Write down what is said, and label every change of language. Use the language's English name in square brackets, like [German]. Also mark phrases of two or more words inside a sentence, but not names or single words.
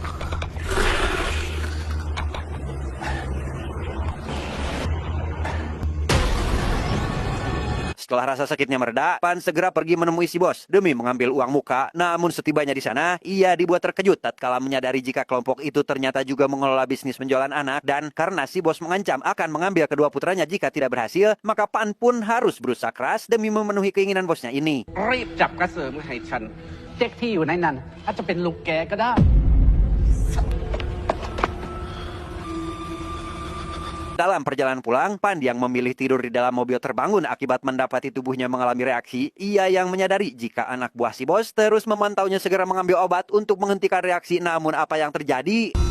[Indonesian] Setelah rasa sakitnya mereda, Pan segera pergi menemui si bos demi mengambil uang muka. Namun setibanya di sana, ia dibuat terkejut tatkala menyadari jika kelompok itu ternyata juga mengelola bisnis penjualan anak. Dan karena si bos mengancam akan mengambil kedua putranya jika tidak berhasil, maka Pan pun harus berusaha keras demi memenuhi keinginan bosnya ini. [Thai] รีบจับกระเสริมให้ฉันเด็กที่อยู่ในนั้นอาจจะเป็นลูกแกก็ได้ [Indonesian] Dalam perjalanan pulang, Pan yang memilih tidur di dalam mobil terbangun akibat mendapati tubuhnya mengalami reaksi. Ia yang menyadari jika anak buah si bos terus memantaunya segera mengambil obat untuk menghentikan reaksi. Namun apa yang terjadi?